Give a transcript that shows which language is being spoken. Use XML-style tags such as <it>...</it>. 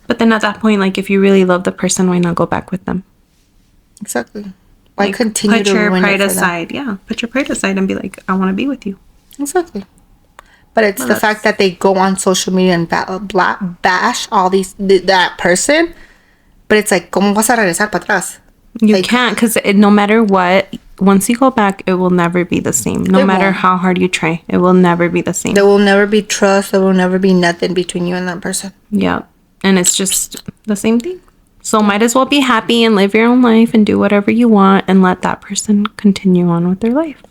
<en>But then at that point, like, if you really love the person, why not go back with them? Exactly. Why continue to ruin it for them? Put your pride aside. Yeah, put your pride aside and be like, I want to be with you. Exactly. But it's the fact that they go on social media and bash all that person. But it's like,</en> <es>¿cómo vas a regresar para atrás?</es> <en>You can't, because no matter what, once you go back, it will never be the same. No matter how hard you try, it will never be the same. There will never be trust. There will never be nothing between you and that person. Yeah. And it's just the same thing. So might as well be happy and live your own life and do whatever you want and let that person continue on with their life.</en>